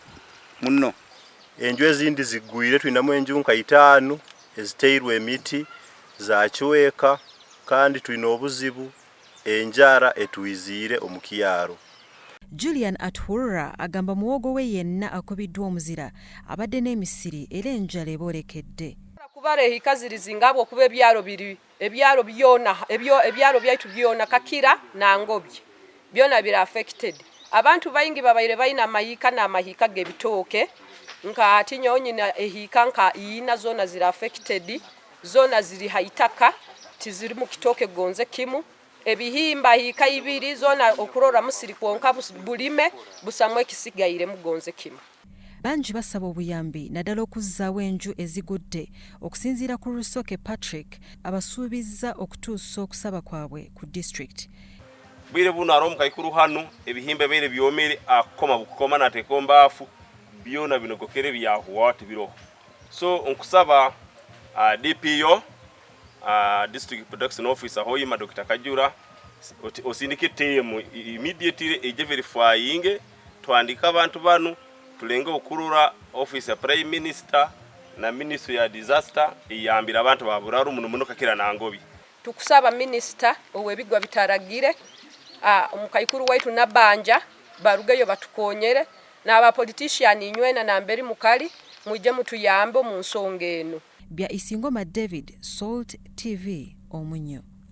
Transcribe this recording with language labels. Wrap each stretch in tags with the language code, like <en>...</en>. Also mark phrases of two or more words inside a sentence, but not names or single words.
<nyo>enju ezindi zigwire twinamu enju nka 5 eziteirwe emiti za chweka kandi twina obuzibu enjara etwizire omukiyaro.</nyo> <lg>Julian Atwura agamba muwogo we yenna akubiddwa omuzira abadde n'emisiri era enjala ebolekedde.</lg> <nyo>Kubare hikazirizi ngabo kube byaro biri ebyaro byona ebyaro byaitu byona Kakira na Ngobye byona bira affected. Abantu bayingi babaire bayina mayika na mahika gebitoke nka ati nyonyina ehika nka ina zona zira affected zona ziri haitaka tiziri mu kitoke gonze kimu ebihimba hika 2 zona okurora musiri kwonka bulime busamwe kisigaire mu gonze kimu.</nyo> <lg>Banji basaba obuyambi naddala okuzzaawo enju ezigudde okusinziira ku Rusoke Patrick abasuubizza okutuusa okusaba kwabwe ku district.</lg> <nyo>Bwire buno aromuka ikuru hano ebihimba bere byomere akoma bukoma na tekombaafu byona binogokere byahuwati biroho. So onkusaba</nyo> <en>DPO District Production Officer</en> <nyo>Hoima Dr. Kajura osindike</nyo> <en>team immediately</en> <nyo>eje verifying twandika abantu bano tulenge okurura office ya Prime Minister na Ministry ya Disaster iyambira abantu baburaru muno Kakira na Ngobye. Tukusaba Minister owebigwa bitaragire omukayikuru waitu nabanja barugeyo batukonyere na aba politician inywena na mberi mukali muje mutuyambo mu nsonga eno. Bya Isingoma David, Salt TV, Omunyo.</nyo>